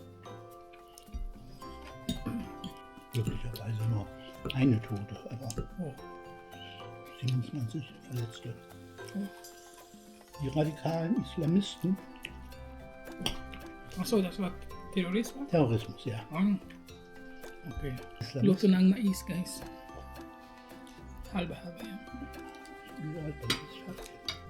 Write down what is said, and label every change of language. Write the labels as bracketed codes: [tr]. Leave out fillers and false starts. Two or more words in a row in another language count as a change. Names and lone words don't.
[de] Glücklicherweise nur eine Tote, aber Oh. 27 Verletzte. Oh. Die radikalen Islamisten, Achso, das war Terrorismus? Terrorismus, ja. Ah. Okay. Islamisten, [tl] Luto ng mais, guys. Halba-halba yan. [de] überall bei uns, Schatz.